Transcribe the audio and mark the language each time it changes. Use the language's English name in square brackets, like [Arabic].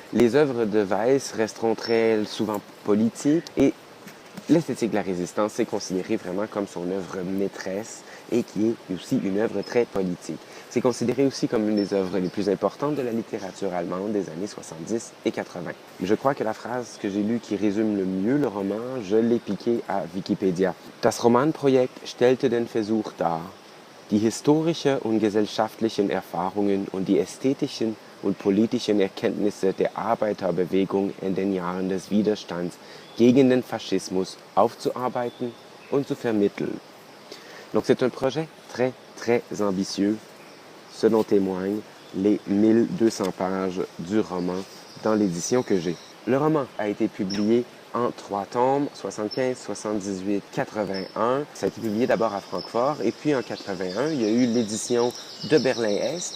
[French] Les œuvres de Weiss resteront très souvent politiques et l'esthétique de la résistance est considérée vraiment comme son œuvre maîtresse et qui est aussi une œuvre très politique. C'est considéré aussi comme une des œuvres les plus importantes de la littérature allemande des années 70 et 80. Je crois que la phrase que j'ai lue qui résume le mieux le roman, je l'ai piquée à Wikipédia. [German] Das Romanprojekt stellte den Versuch dar, die historische und gesellschaftlichen Erfahrungen und die ästhetischen und politischen Erkenntnisse der Arbeiterbewegung in den Jahren des Widerstands gegen den Faschismus aufzuarbeiten und zu vermitteln. [French] Donc c'est un projet très, très ambitieux, ce dont témoignent les 1200 pages du roman dans l'édition que j'ai. Le roman a été publié en 3 tomes, 75, 78, 81. Ça a été publié d'abord à Francfort et puis en 81, il y a eu l'édition de Berlin-Est.